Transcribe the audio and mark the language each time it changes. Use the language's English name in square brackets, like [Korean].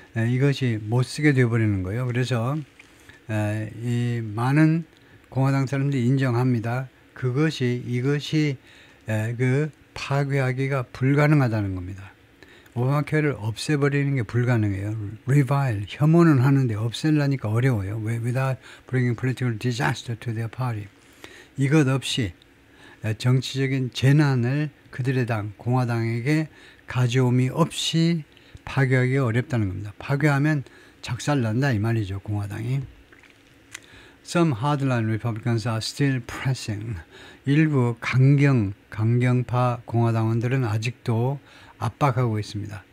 [Korean] 이것이 못 쓰게 되어버리는 거예요. 그래서 이 많은 공화당 사람들이 인정합니다. 이것이 그 파괴하기가 불가능하다는 겁니다. 오바마 케어를 없애버리는 게 불가능해요. revile, 혐오는 하는데 없애려니까 어려워요. [English] without bringing political disaster to their party. [Korean] 이것 없이 정치적인 재난을 그들의 당, 공화당에게 가져옴이 없이 파괴하기가 어렵다는 겁니다. 파괴하면 작살난다 이 말이죠, 공화당이. [English] Some hardline Republicans are still pressing. [Korean] 일부 강경파 공화당원들은 아직도 압박하고 있습니다.